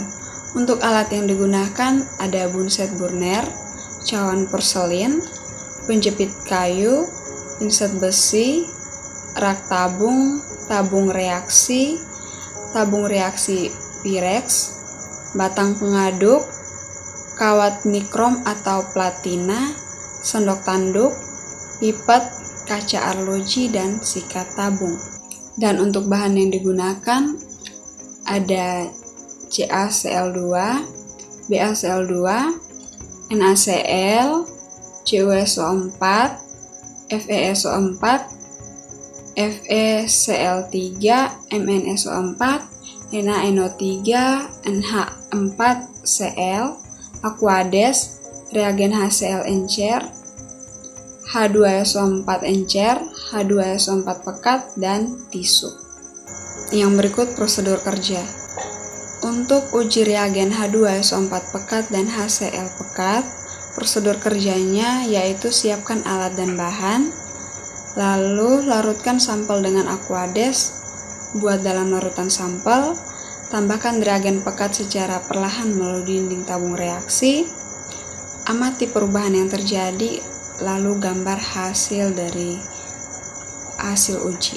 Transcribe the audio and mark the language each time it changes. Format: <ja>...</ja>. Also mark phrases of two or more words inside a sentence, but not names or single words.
<id>Untuk alat yang digunakan ada bunset burner, cawan porselin, penjepit kayu, pinset besi, rak tabung, tabung reaksi Pyrex, batang pengaduk, kawat nikrom atau platina, sendok tanduk, pipet, kaca arloji, dan sikat tabung. Dan untuk bahan yang digunakan ada CaCl2, BaCl2, NaCl, CuSO4, FeSO4, FeCl3, MnSO4, NaNO3, NH4Cl, Aquades, reagen HCl encer, H2SO4 encer, H2SO4 pekat, dan tisu. Yang berikut prosedur kerja. Untuk uji reagen H2SO4 pekat dan HCl pekat, prosedur kerjanya yaitu siapkan alat dan bahan, lalu larutkan sampel dengan Aquades, buat dalam larutan sampel, tambahkan reagen pekat secara perlahan melalui dinding tabung reaksi, amati perubahan yang terjadi, lalu gambar hasil dari hasil uji.</id>